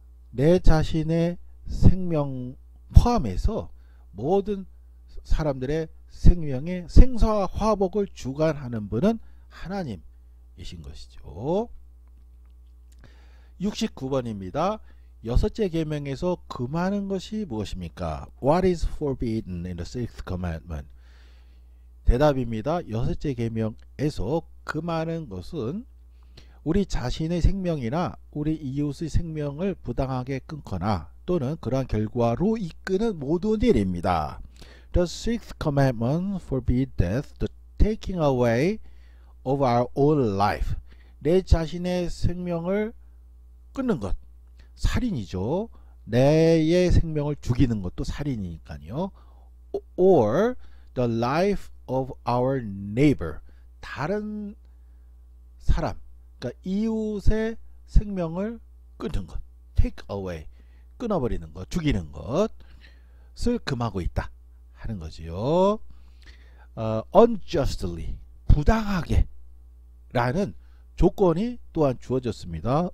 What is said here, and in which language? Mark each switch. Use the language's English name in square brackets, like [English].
[Korean] 내 자신의 생명 포함해서 모든 사람들의 생명의 생사와 화복을 주관하는 분은 하나님이신 것이죠. 69번입니다. 여섯째 계명에서 금하는 것이 무엇입니까? [English] What is forbidden in the sixth commandment? [Korean] 대답입니다. 여섯째 계명에서 금하는 것은 우리 자신의 생명이나 우리 이웃의 생명을 부당하게 끊거나 또는 그러한 결과로 이끄는 모든 일입니다. [English] The sixth commandment forbids death, the taking away of our own life. [Korean] 내 자신의 생명을 끊는 것, 살인이죠. 내의 생명을 죽이는 것도 살인이니까요. [English] Or the life of our neighbor. [Korean] 다른 사람, 그러니까 이웃의 생명을 끊는 것, [English] take away, [Korean] 끊어버리는 것, 죽이는 것을 금하고 있다 하는 거지요. Unjustly, 부당하게 라는 조건이 또한 주어졌습니다.